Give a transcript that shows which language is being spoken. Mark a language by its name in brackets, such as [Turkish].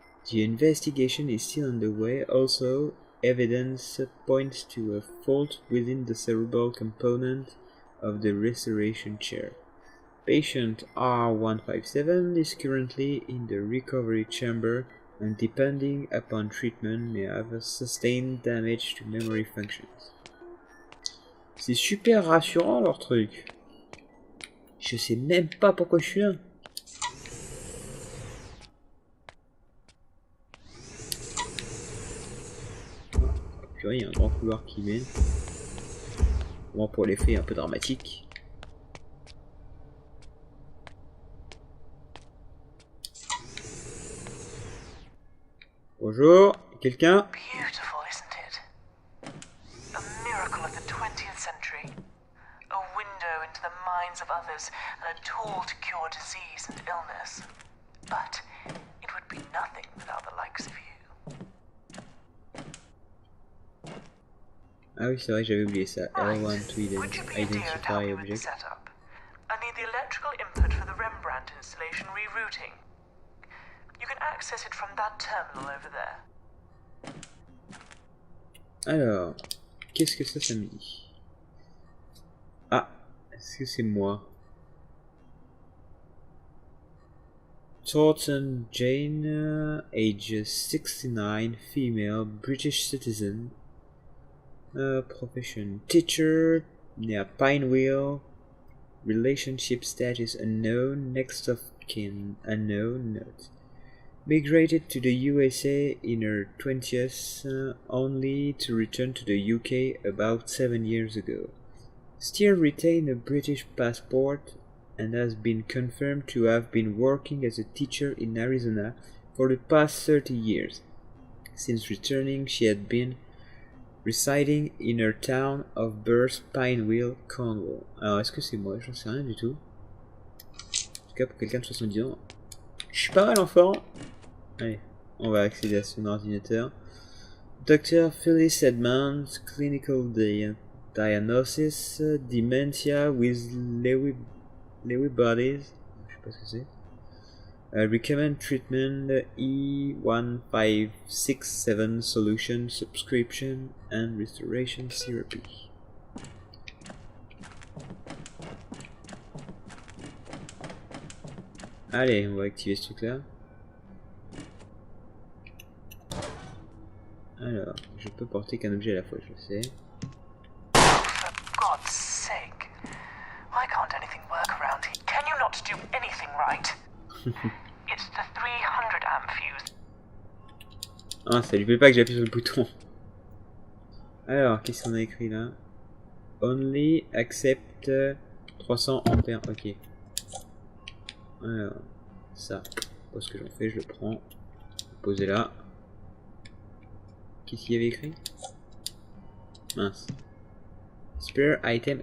[English] The investigation is still underway. Also, evidence points to a fault within the cerebral component of the restoration chair. Patient R157 is currently in the recovery chamber and, depending upon treatment, may have a sustained damage to memory functions. [French] C'est super rassurant leur truc. Je sais même pas pourquoi je suis là. Purée, il y a un grand couloir qui mène. Bon, pour l'effet un peu dramatique. Bonjour, quelqu'un? [English] Beautiful, isn't it? A miracle of the 20th century. A window into the minds of others and a tool to cure disease and illness. But it would be nothing without the likes of you. [French] Ah oui, c'est vrai, j'avais oublié ça. [English] L1 to Would you be a dear and help identify me with the object. setup? I need the electrical input for the Rembrandt installation rerouting. You can access it from that terminal over there. [French] Alors, qu'est-ce que ça me dit? Ah, est-ce que c'est moi? [English] Thornton Jane, age 69, female, British citizen. Profession teacher, near Pinewheel. Relationship status unknown, next of kin unknown, note. Migrated to the USA in her 20s, only to return to the UK about 7 years ago. Still retains a British passport and has been confirmed to have been working as a teacher in Arizona for the past 30 years. Since returning, she had been residing in her town of birth, Pinewheel, Cornwall. [French] Alors, est-ce que c'est moi? J'en sais rien du tout. En tout cas, pour quelqu'un de 70 ans, je suis pas mal en forme. Allez, on va accéder à son ordinateur. [English] Dr. Phyllis Edmonds, clinical diagnosis, dementia with Lewy bodies. [French] Je sais pas ce que c'est. [English] Recommend treatment, E1567 solution, subscription, and restoration therapy. [French] Allez, on va activer ce truc là. Alors, je peux porter qu'un objet à la fois, je le sais. [English] For God's sake. Why can't anything work around here? Can you not do anything right? It's the 300 amp fuse. [French] Ah, ça lui plaît pas que j'appuie sur le bouton. Alors, qu'est-ce qu'on a écrit là? [English] Only accept 300 ampères, ok. [French] Alors, ça. Parce que j'en fais, je le prends. Poser là. Qu'est-ce qu'il y avait écrit? Mince. [English] Spare item.